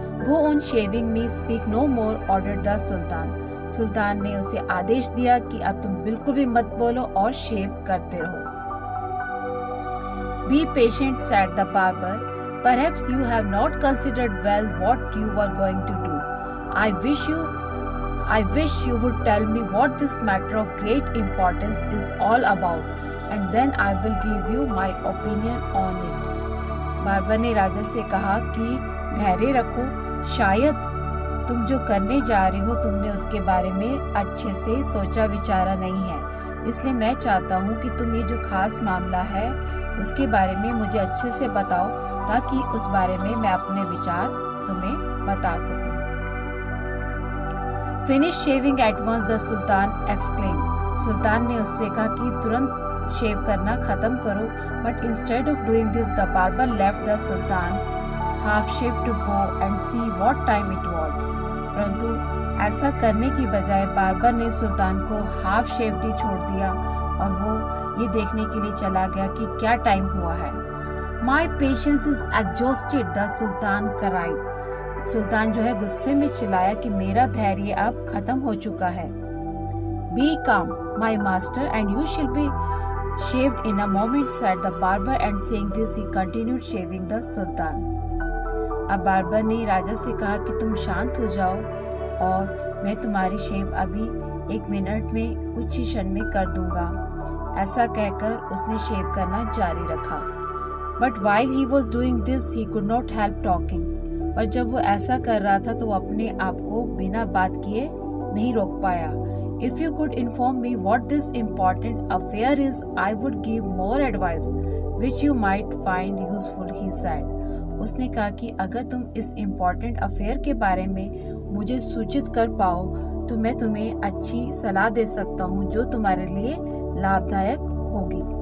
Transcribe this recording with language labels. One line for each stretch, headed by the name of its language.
English: Go on shaving me, speak no more, ordered the Sultan.
Hindi: सुल्तान ने उसे आदेश दिया कि अब तुम बिल्कुल भी मत बोलो और शेव करते रहो.
English: Be patient, said the barber. Perhaps you have not considered well what you were going to do. I wish you would tell me what this matter of great importance is all about, and then I will give you my opinion on it.
Hindi: Barber ने राजा से कहा कि धैर्य रखो, शायद तुम जो करने जा रहे हो तुमने उसके बारे में अच्छे से सोचा विचारा नहीं है, इसलिए मैं चाहता हूँ कि तुम ये जो खास मामला है उसके बारे में मुझे अच्छे से बताओ, ताकि उस बारे में मैं अपने विचार तुम्हें बता सकूं.
English: Finish shaving at once, the Sultan exclaimed.
Hindi: सुल्तान ने उससे कहा कि तुरंत शेव करना खत्म करो.
English: But instead of doing this, the barber left the Sultan half shaved to go and see what time it was.
Hindi: परंतु ऐसा करने की बजाय बारबर ने सुल्तान को
English: half shaved
Hindi: ही छोड़ दिया और वो ये देखने के लिए चला गया कि क्या टाइम हुआ है.
English: My patience is exhausted, the Sultan cried.
Hindi: सुल्तान जो है गुस्से में चिल्लाया कि मेरा धैर्य अब खत्म हो चुका है.
English: Be calm, my master, and you shall be shaved in a moment, said the barber, and saying this he continued shaving the Sultan.
Hindi: अब बारबर ने राजा से कहा कि तुम शांत हो जाओ और मैं तुम्हारी शेव अभी 1 मिनट में कुछ ही क्षण में कर दूंगा. ऐसा कहकर उसने शेव करना जारी रखा.
English: But while he was doing this, he could not help talking.
Hindi: पर जब वो ऐसा कर रहा था तो वो अपने आप को बिना बात किए नहीं रोक पाया.
English: If you could inform me what this important affair is, I would give more advice, which you might find useful, he said.
Hindi: उसने कहा कि अगर तुम इस
English: important affair
Hindi: के बारे में मुझे सूचित कर पाओ तो मैं तुम्हें अच्छी सलाह दे सकता हूँ जो तुम्हारे लिए लाभदायक होगी.